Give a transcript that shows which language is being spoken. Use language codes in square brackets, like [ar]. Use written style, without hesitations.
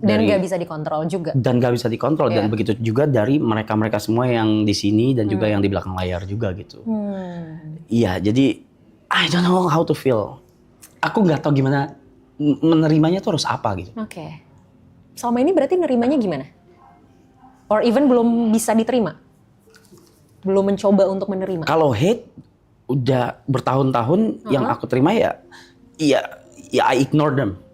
[id] Dan nggak bisa dikontrol juga. dan nggak bisa dikontrol dan begitu juga dari mereka semua yang di sini dan juga yang di belakang layar juga gitu. Iya jadi [en] I don't know how to feel. [id] Aku nggak tahu gimana menerimanya tuh harus apa gitu. Oke. Selama ini berarti nerimanya gimana? [en] Or even [id] belum bisa diterima? Belum mencoba untuk menerima? Kalau hate udah bertahun-tahun yang aku terima ya [en] I ignore them.